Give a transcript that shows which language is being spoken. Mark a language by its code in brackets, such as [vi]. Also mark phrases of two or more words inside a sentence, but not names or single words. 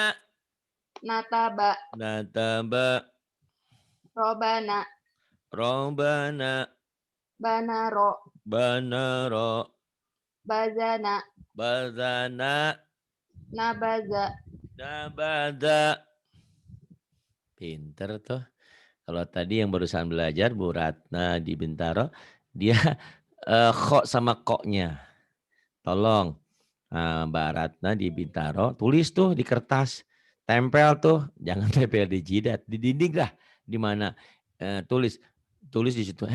[id] nataba, nataba, robana, robana, banaro, banaro, bazana, bazana, nabaza, nabada. Pinter tuh. Kalau tadi yang barusan belajar Bu Ratna di Bintaro, dia kok sama koknya. Tolong Mbak Ratna di Bintaro, tulis tuh di kertas, tempel tuh, jangan tempel di jidat, di dinding lah, di mana tulis di situ.